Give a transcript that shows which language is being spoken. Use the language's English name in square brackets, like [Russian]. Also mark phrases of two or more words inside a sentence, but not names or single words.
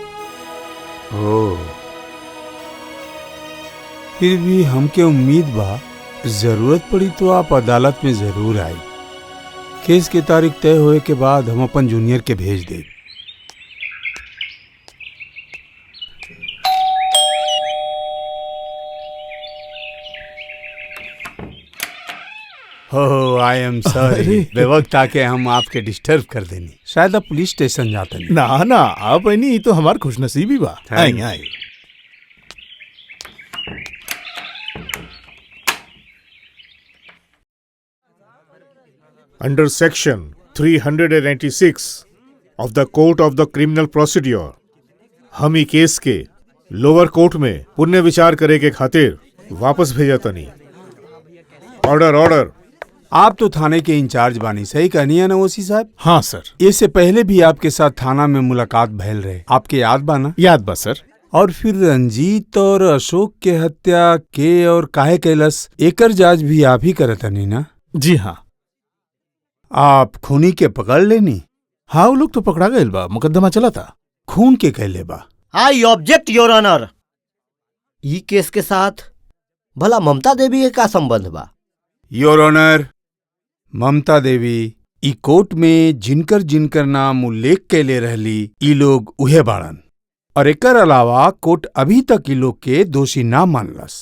[Bhojpuri] ओह, फिर भी हमके उम्मीद बा जरूरत पड़ी तो आप अदालत में जरूर आई। केस की तारीख तय होए के बाद हम अपन जूनियर के भेज दे। हो, [English] I am sorry. [Bhojpuri] बेवक्त आके हम आपके डिस्टर्ब कर देनी। शायद आप पुलिस स्टेशन जाते नहीं। ना ना, आप नहीं तो हमार खुशनसीबी बा। आई आई। [English] Under Section 386 of the Court of the Criminal Procedure, [Bhojpuri] हम ई केस के [English] lower court [Bhojpuri] में पुनः विचार करे के खातिर वापस भेजा तनी। [English] Order order. [Bhojpuri] आप तो थाने के इंचार्ज बानी, सही कहनी है ना ओसी साहब? हाँ सर। इससे पहले भी आपके साथ थाना में मुलाकात भैल रहे, आपके याद बा ना? याद बा सर। और फिर रंजीत और अशोक के हत्या के और काहे कैलस एकर जांच भी आप ही करतनी ना? जी हाँ। आप खूनी के पकड़ लेनी? हाँ, वो लोग तो पकड़ा गए बा, मुकदमा चला था। खून के कहले बा? [English] I object your honour. [Bhojpuri] ई केस के साथ भला ममता देवी के का संबंध बा? [English] Your Honour, [Bhojpuri] ममता देवी ई कोर्ट में जिनकर जिनकर नाम उल्लेख कैले रहली ई लोग उहे बाड़न और एकर अलावा कोर्ट अभी तक ई लोग के दोषी ना मानलस।